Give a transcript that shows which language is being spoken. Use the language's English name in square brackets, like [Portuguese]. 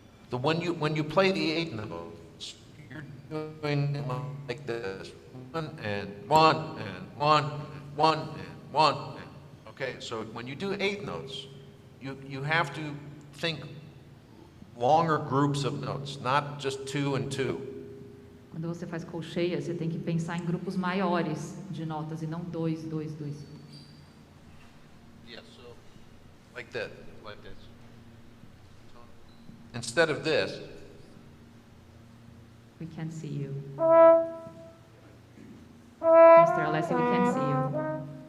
[English] When you play the eighth notes, you're doing like this, one and one and one and one and one. And, okay, so when you do eighth notes, you have to think longer groups of notes, not just 2 and 2. [Portuguese] Quando você faz colcheia, você tem que pensar em grupos maiores de notas e não 2, 2, 2. [English] Yeah, so like that, like this. So, instead of this, We can't see you. Mr. Alessi, we can't see you.